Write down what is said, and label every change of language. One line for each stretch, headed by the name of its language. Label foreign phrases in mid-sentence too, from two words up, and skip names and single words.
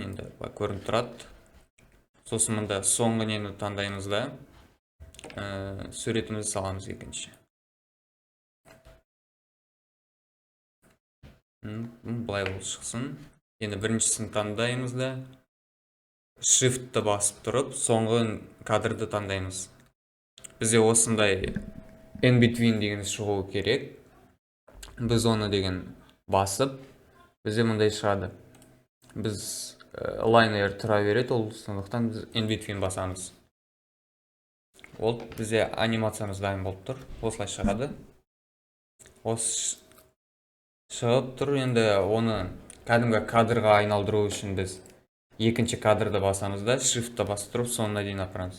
Kazakh: Енді бұлай көрініп тұрады. Сосын мұнда соңғы нені таңдаймыз да, суретімізді саламыз екінші. Бұлай болып шықсын. Енді біріншісін таңдаймыз да, Shift-ті басып тұрып, соңғы кадрды таңдаймыз. Бізде осындай
English: in between
Kazakh: деген шығуы керек. Біз оны деген басып, бізде мұндай шығады. Біз лайнер тұра береді, ол сондықтан біз
English: in between
Kazakh: басамыз. Ол бізде анимациямыз дайын болып тұр. Осылай шығады. Осы шығып тұр. Енді оны кәдімгі кадрға айналдыру үшін біз екінші кадрды басамыз да, Shift-ті басып тұрып, соңына дейін апарамыз.